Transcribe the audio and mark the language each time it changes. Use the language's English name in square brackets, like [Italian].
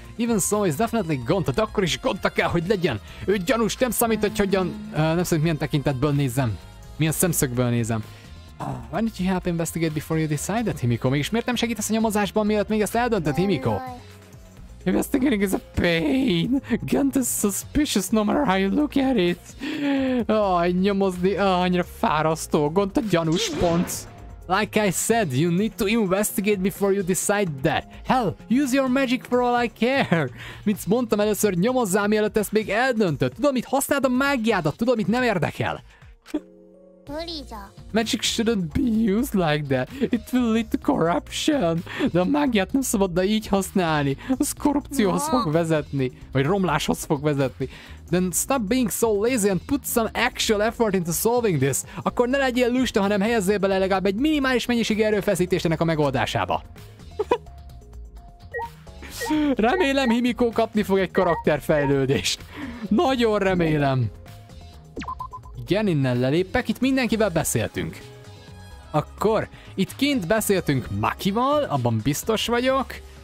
[English] Even so, it's definitely Gonta, [Hungarian] de akkor is Gonta kell, hogy legyen. Ő gyanús, nem számít, hogy hogyan... nem számít, milyen tekintetből nézem. Milyen szemszögből nézem. [English] Why don't you help investigate before you decide that, Himiko? [Hungarian] Mégis miért nem segítesz a nyomozásban, mielőtt még ezt eldöntöd, Himiko? [English] Investigating is a pain. Gent is suspicious no matter how you look at it. [Hungarian] Nyomozni, annyira fárasztó. Gont a gyanús pont. [English] Like I said, you need to investigate before you decide that. Hell, use your magic for all I care. [Hungarian] Mint mondtam először, nyomozzál, mielőtt ezt még eldöntöd. Tudod mit, használd a mágiádat, tudod mit, nem érdekel. [English] Magic shouldn't be used like that. It will lead to corruption. [Hungarian] De a mágiát nem szabadna így használni. Az korrupcióhoz fog vezetni. Vagy romláshoz fog vezetni. [English] Then stop being so lazy and put some actual effort into solving this. [Hungarian] Akkor ne legyél lusta, hanem helyezzél bele legalább egy minimális mennyiségű erőfeszítést ennek a megoldásába. Remélem, Himiko kapni fog egy karakterfejlődést. Nagyon remélem. Igen, innen lelépek, itt mindenkivel beszéltünk. Akkor, itt kint beszéltünk Makival, abban biztos vagyok.